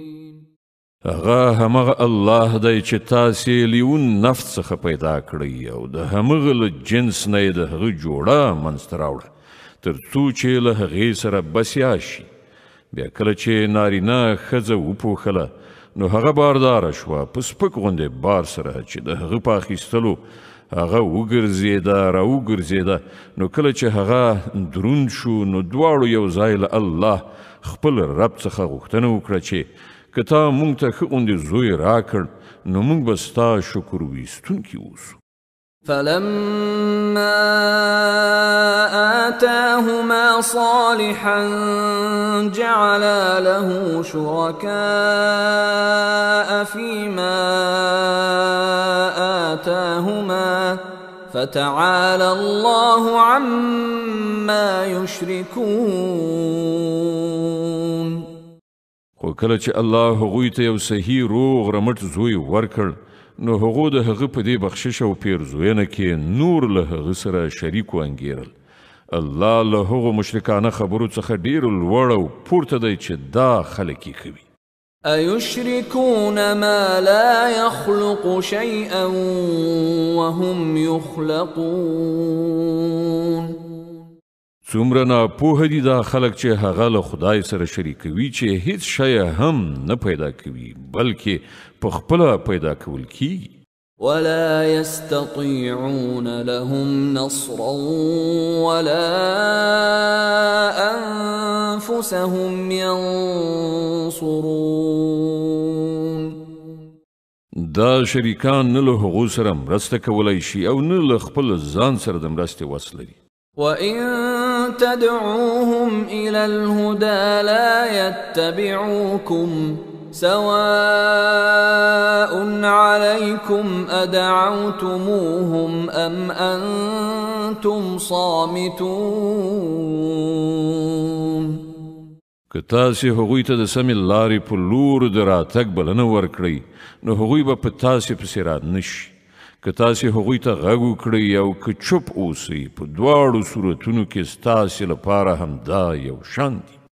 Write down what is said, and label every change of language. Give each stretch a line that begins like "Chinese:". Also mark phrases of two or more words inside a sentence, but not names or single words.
Pashto: هغه همغه الله دی چې تاسې لیون نفس څخه پیدا کړی او د همغه له جنس نه یې د هغه جوړه منځته راوړه تر څو چې له هغې سره بسیا شي. بیا کله چې نارینه ښځه وپوښله نو هغه بارداره شوه په سپک غوندې بار سره چې د هغه په اخیستلو هغه وګرځېده راوګرځېده. نو کله چې هغه دروند شو نو دواړو یو ځای له الله خپل رب څخه غوښتنه وکړه چې که تا موږ ته ښه غوندې زوی راکړ نو موږ به ستا شکر ویستونکي اوسو.
Arabic: فلما آتاهما صالحا جعلا له شركاء فيما آتاهما فتعالى الله عما يشركون.
Pashto: خو کله چې الله هغوی ته یو صحیح روغ رمټ زوی ورکړ نو هغو د هغه په دې بخشش او پیرزوینه کې نور له هغه سره شریک وانګیرل. الله له هغو مشرکانه خبرو څخه ډیر لوړ او پورته دی چې دا خلک یې کوي.
Arabic: أيشركون ما لا يخلق شيئا وهم يخلقون.
Pashto: څومره ناپوه دي دا خلک چې هغه له خدای سره شریکوي چې هیڅ شی هم نه پیدا کوي بلکې په خپله پیدا کول کیږي.
Arabic: ولا يستطيعون لهم نصرا ولا أنفسهم ينصرون.
Pashto: دا شریکان نه له هغو سره مرسته کولی شي او نه له خپل ځان سره د مرستې وس لري.
Arabic: وَإِن تَدْعُوهُمْ إِلَى الْهُدَى لَا يَتَّبِعُوكُمْ سَوَاءٌ عَلَيْكُمْ أَدَعَوْتُمُوهُمْ أَمْ أَنْتُمْ صَامِتُونَ.
Pashto: که تاسې هغوی ته د سمې لارې په لور د راتګ بلنه ورکړئ نو هغوی به په تاسې پسې را نشي. که تاسې هغوی ته غږ وکړئ او که چوپ اوسئ په دواړو صورتونو کې ستاسې لپاره همدا یو شان دي.